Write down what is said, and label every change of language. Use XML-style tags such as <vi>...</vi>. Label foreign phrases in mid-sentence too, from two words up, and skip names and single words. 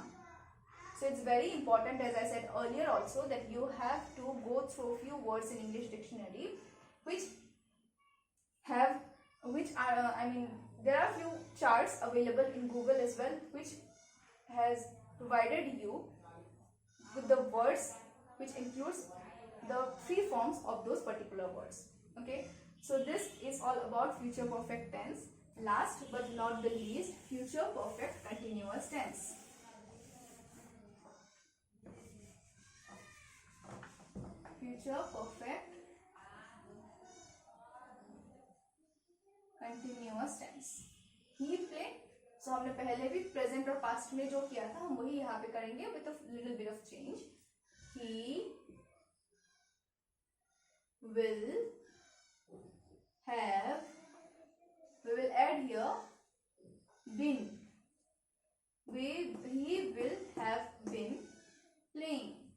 <en>So it's very important, as I said earlier also, that you have to go through few words in English dictionary which are there are few charts available in Google as well, which has provided you with the words which includes the three forms of those particular words. Okay, so this is all about future perfect tense. Last but not the least, future perfect continuous tense. Future perfect continuous tense. He play. So</en> <hi>हमने पहले भी present और past में जो किया था हम वही यहाँ पे करेंगे</hi> <en>with a little bit of change. He will have, we will add here been. He will have been playing.</en>